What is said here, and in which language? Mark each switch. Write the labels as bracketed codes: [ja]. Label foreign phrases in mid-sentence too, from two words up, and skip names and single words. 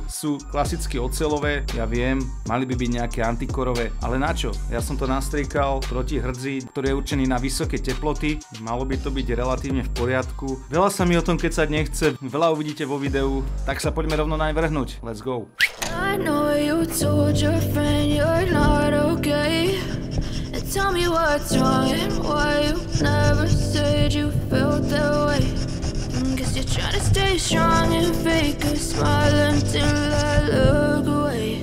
[sk] Sú klasicky oceľové, ja viem, mali by byť nejaké antikorové, ale na čo? Ja som to nastriekal proti hrdzi, ktorý je určený na vysoké teploty, malo by to byť relatívne v poriadku. Veľa sa mi o tom kecať nechce, veľa uvidíte vo videu, tak sa poďme rovno naň vrhnúť. [en] Let's go! I know you told your friend you're not okay. Tell me what's wrong and why you never said you felt that way. Guess you're trying to stay strong and fake a smile until I look away.